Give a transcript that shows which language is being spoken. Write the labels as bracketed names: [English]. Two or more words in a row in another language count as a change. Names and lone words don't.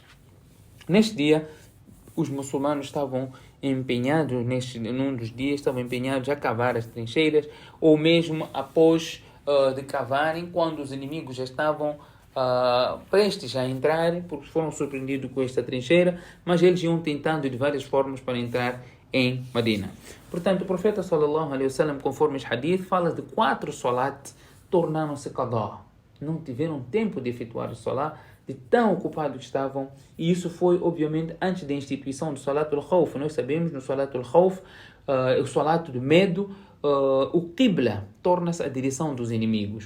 [Portuguese] Neste dia, os muçulmanos estavam empenhados, num dos dias, estavam empenhados a cavar as trincheiras, ou mesmo após de cavarem, quando os inimigos já estavam prestes a entrar, porque foram surpreendidos com esta trincheira, mas eles iam tentando de várias formas para entrar em Medina. Portanto, o profeta [Arabic] صلى الله عليه وسلم, [Portuguese] conforme os hadith, fala de 4 salat, tornaram-se qadá. Não tiveram tempo de efetuar o salat, de tão ocupados que estavam, e isso foi, obviamente, antes da instituição do [Arabic] صلاة الخوف. [Portuguese] Nós sabemos, no [Arabic] صلاة الخوف, [Portuguese] o Salat do medo, o Qibla torna-se a direção dos inimigos.